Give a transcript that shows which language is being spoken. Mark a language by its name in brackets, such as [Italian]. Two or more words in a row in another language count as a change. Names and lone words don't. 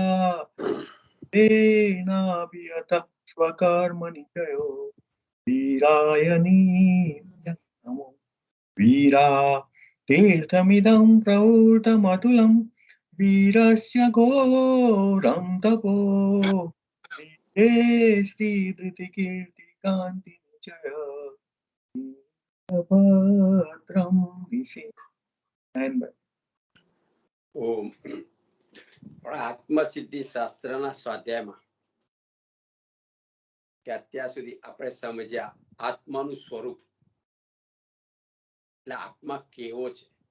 [Sanskrit] तेनाभियतः स्वकर्मणि जयो वीरायणी नमो वीरा तीर्थमिदं प्रवृतमतुलं वीरस्य घोरं तपो ते श्रीधृतिकीर्तिकान्ति च भद्रं विषे ઓમ. [Gujarati] આત્મસિદ્ધિ શાસ્ત્રના સ્વાધ્યાયમાં કે અત્યાર સુધી આપણે સમજ્યા આત્માનું સ્વરૂપ એટલે આત્મા કેવો છે.